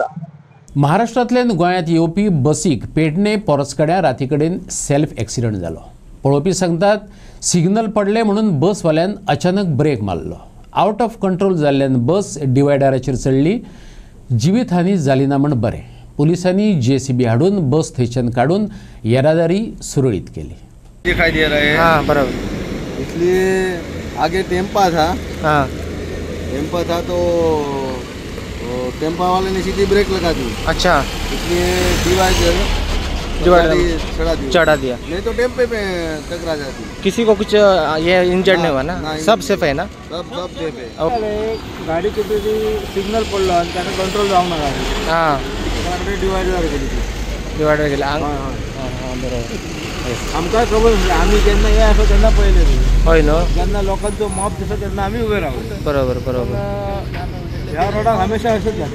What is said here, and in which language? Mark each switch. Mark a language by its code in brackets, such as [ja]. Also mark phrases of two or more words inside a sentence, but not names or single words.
[kok] महाराष्ट्रांतल्यान गोंयांत येवपी बसीक पेडणे पोरसकड्या राती कडेन [en] self accident [kok] जालो. पळोवपी सांगतात सिग्नल पडले म्हणून बसवाल्यान अचानक ब्रेक मारलो. [en] out of control [kok] जाल्ल्यान बस डिवायडराचेर चडली. जिवीतहानी जाली ना म्हण बरें. पुलिसांनी JCB हाडून बस थंयच्यान काडून येरादारी सुरळीत केली. [hi] दिखाई दे रहा है। हाँ बराबर। इसलिए आगे टेम्पा था। हाँ टेम्पा था तो टेम्पा वाले ने सीधी ब्रेक लगा दी। अच्छा, इसलिए डिवाइडर चढ़ा दिया नहीं तो टेम्पे पे टकरा जाती। किसी को कुछ ये इंजर्ड नहीं हुआ ना? सब सेफ है ना? सब सेफ है। [kok] गाड़ी के सिग्नल पडलो आणि त्याने कंट्रोल जाऊन गाडी। हाँ डिवायडर गेली। डिवायडर गेला। हां बरोबर। आमकां खबर आम्ही जेन्ना हे असो तेन्ना पळयले होय न्हू, जेन्ना लोकांचो मॉब दिसता तेन्ना आम्ही उभे रावले। बरोबर बरोबर। ह्या रोडाक हमेशा असेच जाता।